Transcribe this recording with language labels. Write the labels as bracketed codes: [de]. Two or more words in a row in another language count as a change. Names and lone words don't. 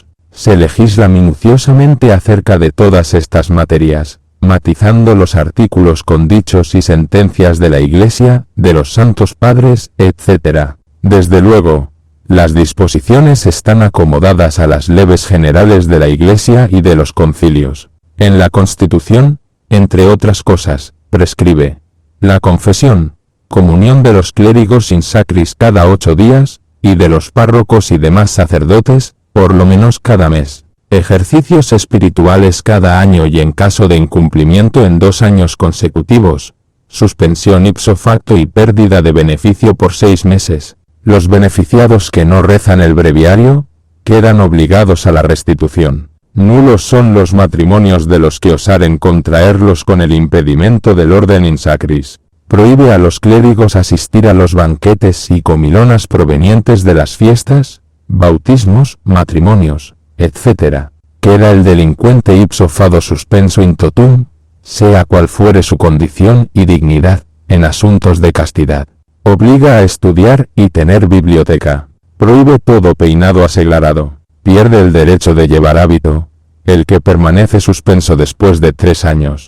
[es] Se legisla minuciosamente acerca de todas estas materias, matizando los artículos con dichos y sentencias de la Iglesia, de los santos padres, etc. Desde luego, las disposiciones están acomodadas a las leves generales de la Iglesia y de los concilios. En la Constitución, entre otras cosas, prescribe la confesión, comunión de los clérigos [la] in sacris [es] cada 8 días, y de los párrocos y demás sacerdotes, por lo menos cada mes. Ejercicios espirituales cada año y en caso de incumplimiento en 2 años consecutivos, suspensión [la] ipso facto [es] y pérdida de beneficio por 6 meses. Los beneficiados que no rezan el breviario, quedan obligados a la restitución. Nulos son los matrimonios de los que osaren contraerlos con el impedimento del orden [la] in sacris. [es] Prohíbe a los clérigos asistir a los banquetes y comilonas provenientes de las fiestas, bautismos, matrimonios, etc. Queda el delincuente [la] ipso facto [es] suspenso [la] in totum, [es] sea cual fuere su condición y dignidad, en asuntos de castidad. Obliga a estudiar y tener biblioteca. Prohíbe todo peinado aseglarado. Pierde el derecho de llevar hábito, el que permanece suspenso después de 3 años.